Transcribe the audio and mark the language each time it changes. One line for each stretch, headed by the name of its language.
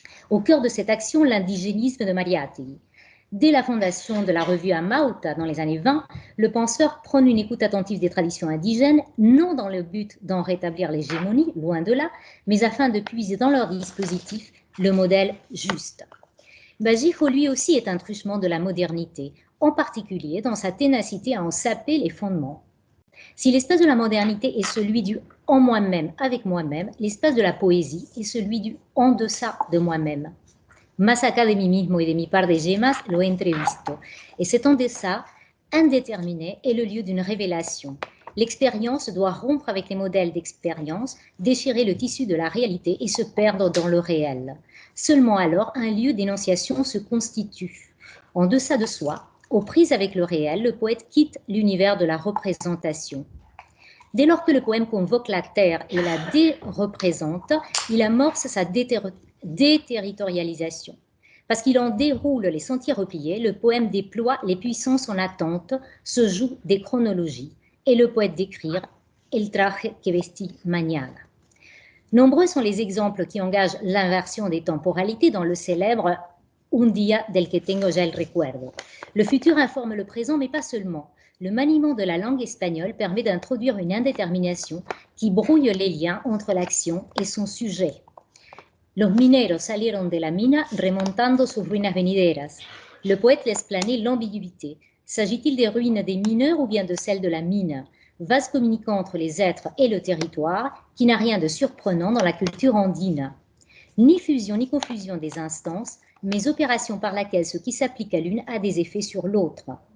French: Au cœur de cette action, l'indigénisme de Mariátegui. Dès la fondation de la revue Amauta dans les années 20, le penseur prône une écoute attentive des traditions indigènes, non dans le but d'en rétablir l'hégémonie, loin de là, mais afin de puiser dans leur dispositif le modèle juste. Vallejo, lui aussi, est un truchement de la modernité, en particulier dans sa ténacité à en saper les fondements. Si l'espace de la modernité est celui du « en moi-même, avec moi-même », l'espace de la poésie est celui du « en deçà de moi-même ».
Spanish: Más acá de mí mismo y de mi par de yemas, lo he entrevisto.
French: Et cet en deçà, indéterminé, est le lieu d'une révélation. L'expérience doit rompre avec les modèles d'expérience, déchirer le tissu de la réalité et se perdre dans le réel. Seulement alors, un lieu d'énonciation se constitue. En deçà de soi, aux prises avec le réel, le poète quitte l'univers de la représentation. Dès lors que le poème convoque la terre et la déreprésente, il amorce sa déterritorialisation. Parce qu'il en déroule les sentiers repliés, le poème déploie les puissances en attente, se joue des chronologies, et le poète d'écrire
Spanish: El traje que vestí mañana.
French: Nombreux sont les exemples qui engagent l'inversion des temporalités dans le célèbre
Spanish: Un día del que tengo ya el recuerdo.
French: Le futur informe le présent, mais pas seulement. Le maniement de la langue espagnole permet d'introduire une indétermination qui brouille les liens entre l'action et son sujet.
Spanish: Los mineros salieron de la mina remontando sus ruinas venideras.
French: Le poète laisse planer l'ambiguïté. S'agit-il des ruines des mineurs ou bien de celles de la mine? Vase communicant entre les êtres et le territoire, qui n'a rien de surprenant dans la culture andine. Ni fusion ni confusion des instances, mais opération par laquelle ce qui s'applique à l'une a des effets sur l'autre.